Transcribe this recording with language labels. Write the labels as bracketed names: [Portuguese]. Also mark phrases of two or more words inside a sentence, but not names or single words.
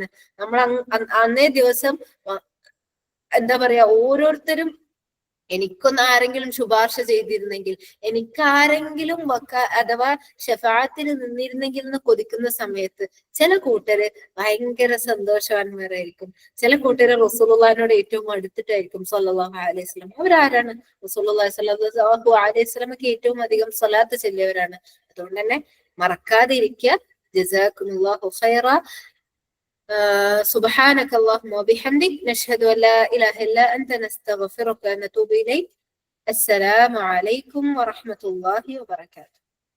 [Malayalam] നമ്മൾ അന്നേ ദിവസം എന്താ പറയാ, ഓരോരുത്തരും എനിക്കൊന്ന് ആരെങ്കിലും ശുപാർശ ചെയ്തിരുന്നെങ്കിൽ, എനിക്കാരെങ്കിലും അഥവാ ഷഫാഅത്തിന് നിന്നിരുന്നെങ്കിൽ എന്ന് കൊതിക്കുന്ന സമയത്ത് ചില കൂട്ടര് ഭയങ്കര സന്തോഷവാന്മാരായിരിക്കും. ചില കൂട്ടര് റസൂലുള്ളാഹിനോട് ഏറ്റവും അടുത്തിട്ടായിരിക്കും [Arabic] صلى الله عليه وسلم. [Malayalam] അവരാരാണ്? റസൂലുള്ളാഹി [Arabic] صلى الله عليه وسلم [Malayalam] ഏറ്റവും അധികം സ്വലാത്ത് ചൊല്ലിയവരാണ്. അതുകൊണ്ട് തന്നെ മറക്കാതെ ഇരിക്കുക. [Arabic] جزاكم الله خيرا. سبحانك اللهم وبحمدك نشهد أن لا إله إلا أنت نستغفرك ونتوب إليك. السلام عليكم ورحمة الله وبركاته.